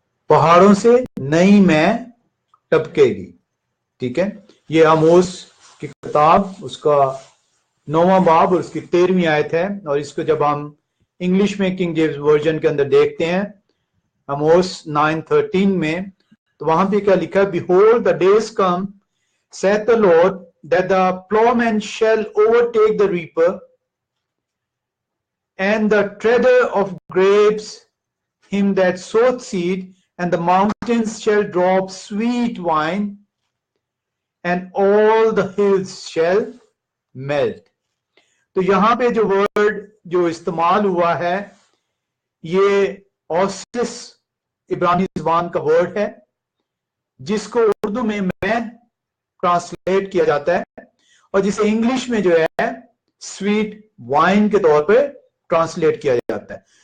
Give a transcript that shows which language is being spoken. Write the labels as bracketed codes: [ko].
[hi] पहाड़ों से नई मैं टपकेगी। ठीक है, ये आमोस की किताब उसका 9वां बाब और उसकी 13वीं आयत है। और इसको जब हम इंग्लिश में किंग जेम्स वर्जन के अंदर देखते हैं आमोस 9:13 में, तो वहां पे क्या लिखा है, [en] Behold the days come saith the Lord that the plowman shall overtake the reaper and the treader of grapes him that soweth seed, and the mountains shall drop sweet wine and all the hills shall melt। [hi] तो यहां पे जो word जो इस्तेमाल हुआ है ये Oasis इब्रानी ज़बान का वर्ड है, जिसको उर्दू में मैं ट्रांसलेट किया जाता है और जिसे इंग्लिश में जो है स्वीट वाइन के तौर पे ट्रांसलेट किया जाता है।